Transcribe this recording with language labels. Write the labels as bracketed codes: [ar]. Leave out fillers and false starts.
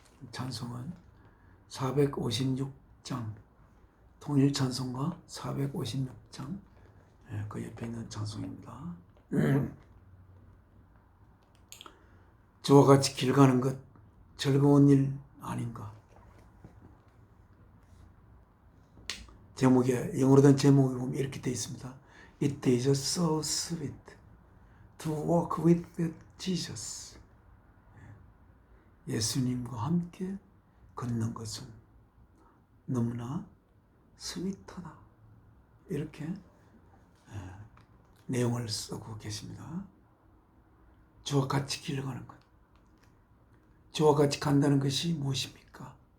[ko] 찬송은 456장 통일 찬송가 456장 그 옆에 있는 찬송입니다. 주와 같이 길 가는 것 즐거운 일 아닌가. 제목에 영어로 된 제목에 보면 이렇게 되어 있습니다. [en] It is so sweet to walk with Jesus. [ko] 예수님과 함께 걷는 것은 너무나 스윗하다. 이렇게 내용을 쓰고 계십니다. 주와 같이 길 가는 것. 주와 같이 간다는 것이 무엇입니까?